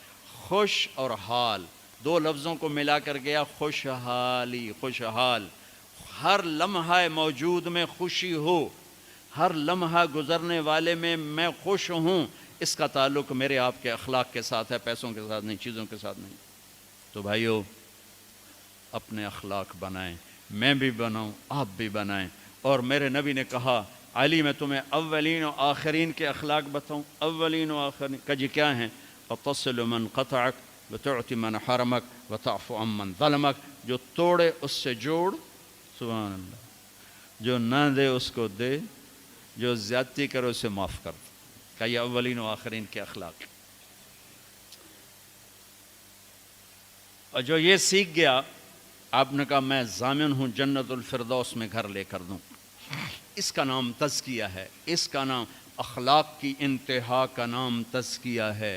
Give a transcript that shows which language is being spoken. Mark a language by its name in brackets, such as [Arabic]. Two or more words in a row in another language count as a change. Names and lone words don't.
[Urdu] خوش اور حال دو لفظوں کو ملا کر گیا خوشحالی، خوشحال، ہر لمحہ موجود میں خوشی ہو، ہر لمحہ گزرنے والے میں خوش ہوں، اس کا تعلق میرے آپ کے اخلاق کے ساتھ ہے، پیسوں کے ساتھ نہیں، چیزوں کے ساتھ نہیں۔ تو بھائیو، اپنے اخلاق بنائیں، میں بھی بناؤں، آپ بھی بنائیں۔ اور میرے نبی نے کہا علی میں تمہیں اولین و آخرین کے اخلاق بتاؤں؟ اولین و آخرین کا جی کیا ہیں؟ [Arabic] وَتَصِلُ مَنْ قَطَعَكَ وَتُعْتِ مَنْ حَرَمَكَ وَتَعْفُ عَمَّنْ ظَلَمَكَ، [Urdu] جو توڑے اس سے جوڑ، سبحان اللہ، جو نہ دے اس کو دے، جو زیادتی کرے اسے معاف کر دے۔ کہ یہ اولین و آخرین کے اخلاق۔ اور جو یہ سیکھ گیا، آپ نے کہا میں ضامن ہوں جنت الفردوس میں گھر لے کر دوں۔ اس کا نام تزکیہ ہے، اس کا نام اخلاق کی انتہا کا نام تزکیہ ہے۔